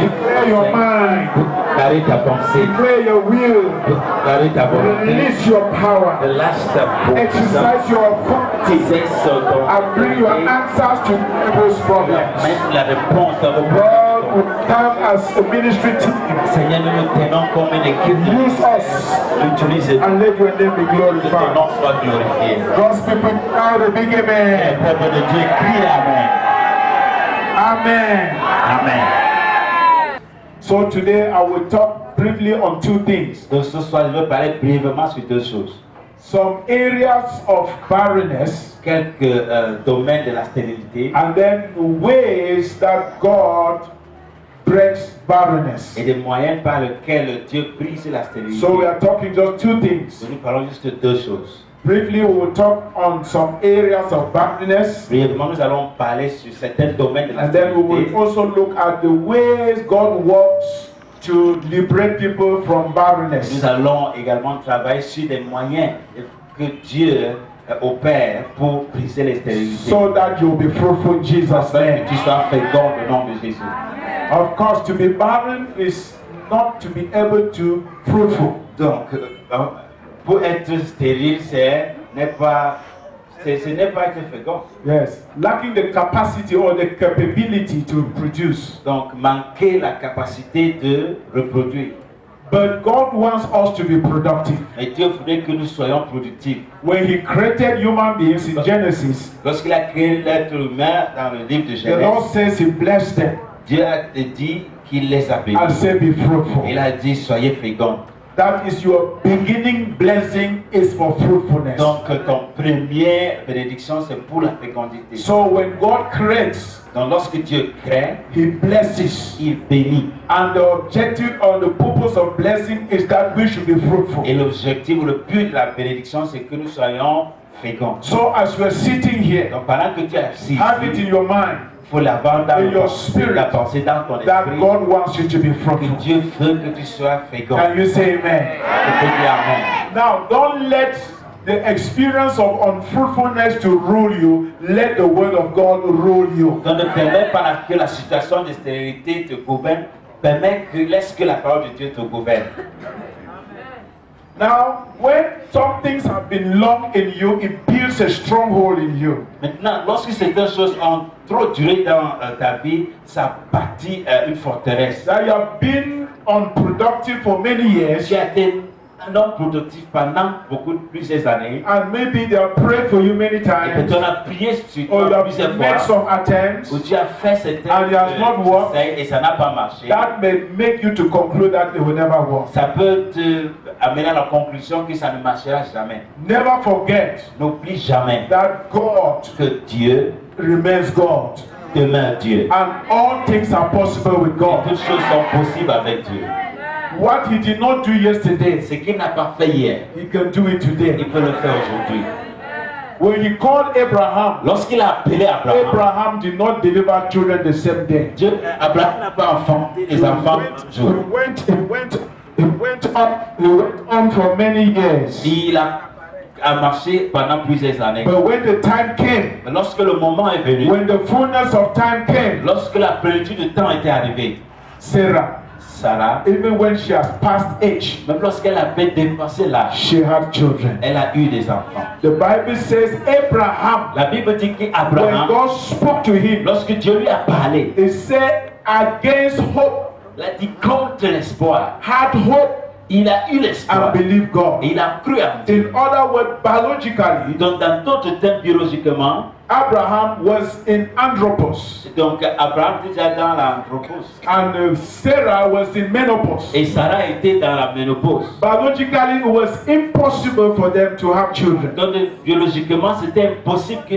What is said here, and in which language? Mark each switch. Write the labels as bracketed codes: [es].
[en] Declare your mind. [fr] déclarer ta pensée, [en] Declare your will. [fr] déclarer ta volonté, [en] Release your power. [fr] lâche ta puissance, [en] Exercise your authority. [fr] exerce ton [en] And bring your answers to people's problems. [fr] mettre la réponse à vos [en] God [fr] problèmes. [en] will come as a ministry team. [fr] Seigneur, nous nous tenons comme une équipe. [en] Use us [fr] Utilise [en] and let your name be [fr] que ton [en] glorified. [fr] nom soit glorifié. [en] God's people now the big [fr] Le [en] amen. [fr] peuple de Dieu crie Amen. [en] Amen. [fr] Amen. [en] So today I will talk briefly on two things. [fr] Donc ce soir, je veux parler brièvement sur deux choses. [en] Some areas of barrenness [fr] Quelques domaines de la stérilité [en] and then ways that God breaks barrenness. [fr] et des moyens par lesquels Dieu brise la stérilité. [en] So we are talking just two things. [fr] Nous parlons juste de deux choses. [en] Briefly, we will talk on some areas of barrenness, [fr] Brièvement, nous allons parler sur certains domaines de la [en] and then we [fr] stérilité. [en] will also look at the ways God works to liberate people from barrenness. [fr] Nous allons également travailler sur des moyens que Dieu opère pour briser les stérilités. [en] So that you'll be fruitful in Jesus' [fr] Afin [en] name. [fr] que tu sois fécond au nom de Jésus. [en] Of course, to be barren is not to be able to fruitful. [fr] Donc, pour être stérile, ce n'est pas être fécond. [en] Yes, lacking the capacity or the capability to produce. [fr] Donc, manquer la capacité de reproduire. [en] But God wants us to be productive. [fr] Mais Dieu voulait que nous soyons productifs. [en] When He created human beings in Genesis, [fr] Lorsqu'il a créé l'être humain dans le livre de [en] the Lord [fr] Genèse, [en] says He blessed them [fr] Dieu a dit qu'il les a bénis. [en] and said, "Be fruitful." [fr] Il a dit, soyez féconds. [en] That is your beginning blessing is for fruitfulness. [fr] Donc, ton première bénédiction, c'est pour la fécondité. [en] So when God creates, [fr] Donc, lorsque Dieu crée, [en] He blesses. [fr] il bénit. [en] And the objective or the purpose of blessing is that we should be fruitful. [fr] Et l'objectif ou le but de la bénédiction, c'est que nous soyons féconds. [en] So as we are sitting here, [fr] Donc, pendant que tu es assis, [en] have it in your mind [fr] il faut l'avoir dans [en] in your [fr] ton [en] spirit [fr] la pensée dans ton [en] that [fr] esprit. [en] God wants you to be [fr] Que [en] fruitful. [fr] Dieu veut que tu sois fécond. [en] Can you say amen? [fr] Tu peux dire Amen. [en] Now, don't let the experience of unfruitfulness to rule you. Let the word of God rule you. [fr] Donc, ne permets pas que la situation de stérilité te gouverne. Laisse que la parole de Dieu te gouverne. [en] Now, when some things have been long in you, it builds a stronghold in you. [fr] Maintenant, lorsque certaines choses ont trop duré dans ta vie, ça bâtit une forteresse. [en] That you have been unproductive for many years, [fr] Tu as été un homme productif pendant plusieurs années. [en] and maybe they have prayed for you many [fr] Et [en] times, [fr] que tu as prié sur [en] or you [fr] toi [en] have [fr] plusieurs [en] made some attempts, [fr] Où tu as fait certains [en] And it has not worked. [fr] essais et ça n'a pas marché. [en] that may make you to conclude that it will never work. [fr] Ça peut te amener à la conclusion que ça ne marchera jamais. [en] Never forget [fr] N'oublie jamais [en] that God [fr] que Dieu [en] remains God, [fr] demeure Dieu. [en] and all things are possible with [fr] Et [en] God. [fr] toutes choses sont possibles avec Dieu. [en] What He did not do yesterday, [fr] Ce qu'il n'a pas fait hier, [en] He can do it today. [fr] il peut le faire aujourd'hui. [en] When He called Abraham, [fr] Lorsqu'il a appelé Abraham, [en] Abraham did not deliver children the same day. [fr] Abraham n'a pas enfanté les enfants un [en] He [fr] jour. [en] went on for many years. [fr] Il a marché pendant plusieurs années. [en] But when the time came, [fr] Mais lorsque le moment est venu, [en] when the fullness of time came, [fr] lorsque la plénitude de temps était arrivée, [en] Sarah, [fr] Sarah, [en] even when she has passed age, [fr] même lorsqu'elle avait dépassé l'âge, [en] she had children. [fr] elle a eu des enfants. [en] The Bible says Abraham, [fr] La Bible dit [en] when [fr] qu'Abraham, [en] God spoke to him, [fr] lorsque Dieu lui a parlé, [en] he said, against hope, [fr] il a dit contre l'espoir. [en] had hope [fr] Il a eu l'espoir. [en] and believed God. [fr] Et il a cru en Dieu. [en] In other words, biologically, [fr] Donc dans d'autres termes, biologiquement, [en] Abraham was in Andropos, [fr] donc Abraham était déjà dans l'anthropos. [en] and Sarah was in menopause. [fr] Et Sarah était dans la ménopause. [en] Biologically, it was impossible for them to have children. [fr] Donc biologiquement, c'était impossible qu'ils